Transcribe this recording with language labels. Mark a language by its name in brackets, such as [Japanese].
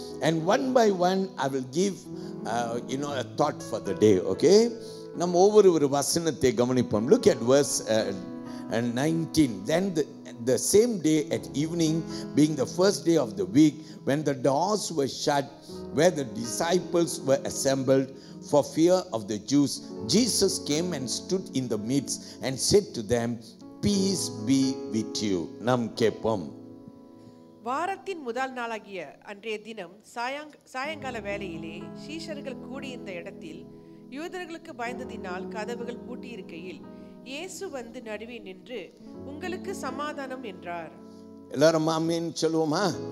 [English] And one by one I will give a thought for the day. [Tamil] Okay, நம்ம ஒவ்வொரு வசனத்தை கவனிப்போம். [English] Look at verse 19. Then the same day at evening, being the first day of the week, when the doors were shut where the disciples were assembled for fear of the Jews, Jesus came and stood in the midst and said to them, peace be with you. [Tamil] நாம் கேட்போம். வாரத்தின் முதல் நாளாகிய அன்றைய தினம் சாயங்கால வேளையிலே சீஷர்கள் கூடியிருந்த இடத்தில் யூதர்களுக்கு பயந்ததினால் கதவுகள் பூட்டியிருக்கையில் இயேசு வந்து நடுவே நின்று, உங்களுக்கு சமாதானம் என்றார். எல்லாரும் ஆமென் சொல்லுவோமா?